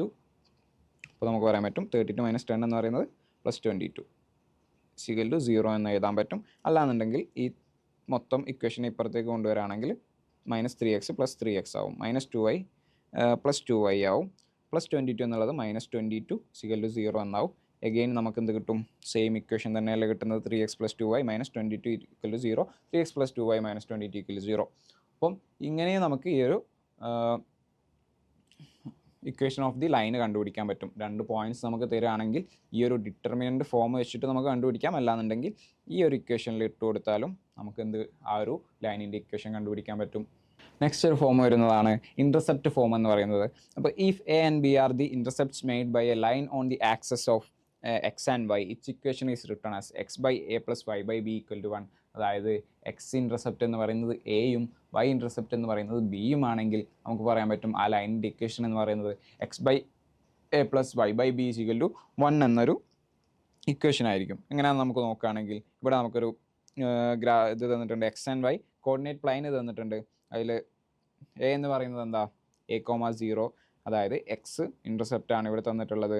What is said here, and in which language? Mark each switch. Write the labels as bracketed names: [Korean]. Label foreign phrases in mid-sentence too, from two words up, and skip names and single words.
[Malayalam] അപ്പോൾ നമുക്ക് പറയാൻ പറ്റും 32 - 10 എന്ന് പറയുന്നത് +22 = 0 എന്ന് എഴുതാൻ പറ്റും. അല്ലാന്നുണ്ടെങ്കിൽ ഈ മൊത്തം ഇക്വേഷൻ ഇപ്പുറത്തേക്ക് കൊണ്ടുവരാണെങ്കിൽ -3x + 3x ആവും. -2y + 2y ആവും. +22 എന്നുള്ളത് -22 = 0 എന്നാവും. എഗെയിൻ നമുക്ക് എന്ത് കിട്ടും? സെയിം ഇക്വേഷൻ തന്നെയല്ലേ കിട്ടുന്നത്. 3x + 2y - 22 = 0, 3x + 2y - 22 = 0. അപ്പം ഇങ്ങനെ നമുക്ക് ഈ ഒരു [English] equation of the line [Malayalam] കണ്ടുപിടിക്കാൻ പറ്റും. 2 പോയിന്റ്സ് നമുക്ക് തരികയാണെങ്കിൽ ഈ ഒരു [English] determinant form [Malayalam] വെച്ചിട്ട് നമുക്ക് കണ്ടുപിടിക്കാം. അല്ലാന്നുണ്ടെങ്കിൽ ഈ ഒരു ഇക്വേഷനിൽ ഇട്ട് കൊടുത്താലും നമുക്ക് ആ ഒരു ലൈനിൻ്റെ ഇക്വേഷൻ കണ്ടുപിടിക്കാൻ പറ്റും. നെക്സ്റ്റ് ഒരു ഫോം വരുന്നതാണ് [English] intercept form [Malayalam] എന്ന് പറയുന്നത്. [English] അപ്പോൾ if a and b are the intercepts made by a line on the axes of x and y, which equation is written as x/a + y/b = 1. [Malayalam] അതായത് [English] x intercept [Malayalam] എന്ന് പറയുന്നത് എയും [English] y intercept [Malayalam] എന്ന് പറയുന്നത് ബിയും ആണെങ്കിൽ നമുക്ക് പറയാൻ പറ്റും ആ ലൈനിൻ്റെ ഇക്വേഷൻ എന്ന് പറയുന്നത് x/a + y/b = 1 എന്നൊരു ഇക്വേഷൻ ആയിരിക്കും. എങ്ങനെയാണെന്ന് നമുക്ക് നോക്കുകയാണെങ്കിൽ ഇവിടെ നമുക്കൊരു ഇത് തന്നിട്ടുണ്ട്. [English] x and y coordinate plane [Malayalam] തന്നിട്ടുണ്ട്. അതിൽ എ എന്ന് പറയുന്നത് എന്താ? a,0, അതായത് [English] x intercept [Malayalam] ആണ് ഇവിടെ തന്നിട്ടുള്ളത്.